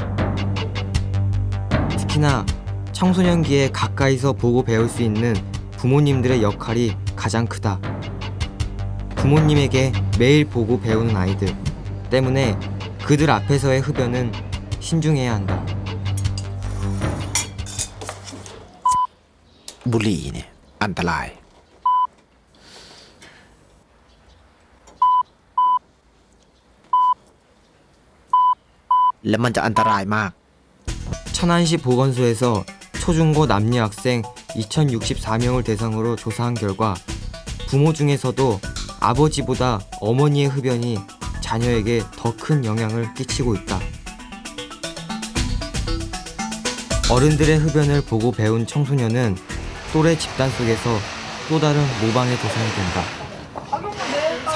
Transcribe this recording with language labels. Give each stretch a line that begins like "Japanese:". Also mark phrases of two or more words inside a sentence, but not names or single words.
Korean: 특히나 청소년기에 가까이서 보고 배울 수 있는 부모님들의 역할이 가장 크다. 부모님에게 매일 보고 배우는 아이들 때문에 그들 앞에서의 흡연은 신중해야 한다.
Thai: บุหรี่เนี่ยอันตรายและมันจะอันตรายมาก
Korean: 천안시 보건소에서 초중고 남녀 학생 2064명을 대상으로 조사한 결과 부모 중에서도 아버지보다 어머니의 흡연이 자녀에게 더 큰 영향을 끼치고 있다. 어른들의 흡연을 보고 배운 청소년은 또래 집단 속에서 또 다른 모방의 대상이 된다.